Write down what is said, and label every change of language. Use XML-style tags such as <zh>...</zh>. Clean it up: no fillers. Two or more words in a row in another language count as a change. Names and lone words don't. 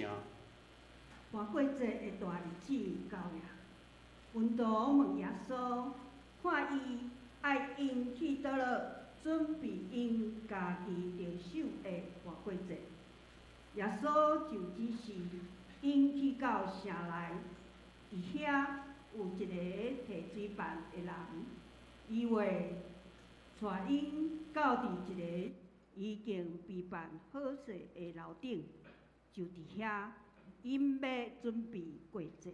<nan>搬过节的大日子到了，门徒问耶稣，看伊爱因去倒落，准备因家己着手的搬过节。耶稣就指示因去到城内，伫遐有一个摕水办的人，伊话带因到伫一个已经备办好势的楼顶，就伫遐，因要准备过节。</nan>